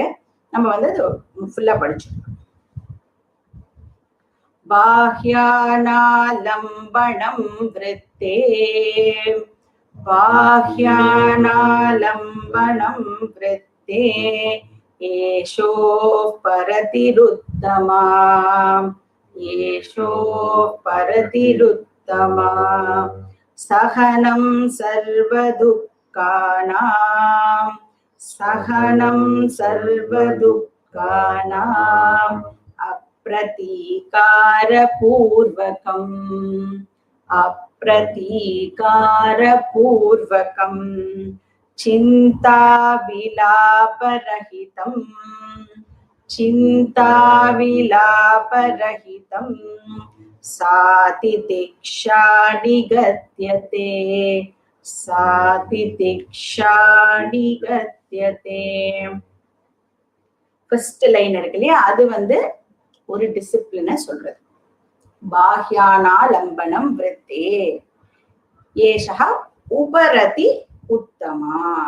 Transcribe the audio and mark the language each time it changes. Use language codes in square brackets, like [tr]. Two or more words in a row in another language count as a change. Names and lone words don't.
[ta] நம்ம வந்து அது ஃபுல்லாக படிச்சோம். [sa] बाह्यानालम्बनम् वृत्ते बाह्यानालम्बनम् वृत्ते एषो परतिरुत्तमा परतिरुत्तमा सहनं सर्वदुःखानाम् अप्रतीकारपूर्वकम् चिन्ताविलापरहितं सातितिक्षा निगद्यते [en] first line [ta] இருக்கு இல்லையா, அது வந்து ஒரு டிசிப்ளினை சொல்றது. [sa] बाह्यानालम्बनम् वृत्ते एषा उपरति उत्तमा.